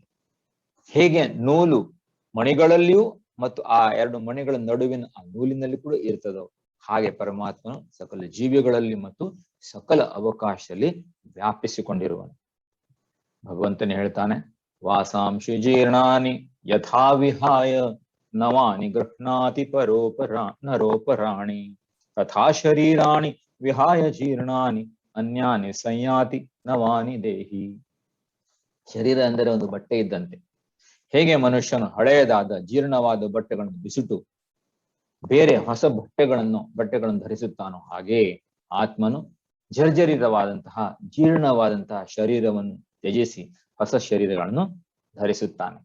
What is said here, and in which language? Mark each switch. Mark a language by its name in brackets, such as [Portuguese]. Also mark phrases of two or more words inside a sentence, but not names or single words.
[Kannada] ಹೇಗೆ ನೂಲು ಮಣಿಗಳಲ್ಲಿಯೂ ಮತ್ತು ಆ ಎರಡು ಮಣಿಗಳ ನಡುವಿನ ಆ ನೂಲಿನಲ್ಲಿ ಕೂಡ ಇರ್ತದೋ, ಹಾಗೆ ಪರಮಾತ್ಮನು ಸಕಲ ಜೀವಿಗಳಲ್ಲಿ ಮತ್ತು ಸಕಲ ಅವಕಾಶದಲ್ಲಿ ವ್ಯಾಪಿಸಿಕೊಂಡಿರುವನು. ಭಗವಂತನೇ ಹೇಳ್ತಾನೆ, [Sanskrit] ವಾಸಾಂಶಿ ಜೀರ್ಣಾನಿ ಯಥಾ ವಿಹಾಯ ನವಾನಿ ಗೃಹ್ಣಾತಿ ನರೋಪರಾಣಿ ತಥಾ ಶರೀರಾಣಿ ವಿಹಾಯ ಜೀರ್ಣಾನಿ ಅನ್ಯಾನಿ ಸಂಯಾತಿ ನವಾನಿ ದೇಹಿ. [Kannada] ಶರೀರ ಅಂದರೆ ಒಂದು ಬಟ್ಟೆ ಇದ್ದಂತೆ. ಹೇಗೆ ಮನುಷ್ಯನು ಹಳೆಯದಾದ ಜೀರ್ಣವಾದ ಬಟ್ಟೆಗಳನ್ನು ಬಿಸಿಟು ಬೇರೆ ಹೊಸ ಬಟ್ಟೆಗಳನ್ನು ಧರಿಸುತ್ತಾನೋ, ಹಾಗೆ ಆತ್ಮನು ಜರ್ಜರಿತವಾದಂತಹ ಜೀರ್ಣವಾದಂತಹ ಶರೀರವನ್ನು ತ್ಯಜಿಸಿ ಹೊಸ ಶರೀರಗಳನ್ನು ಧರಿಸುತ್ತಾನೆ.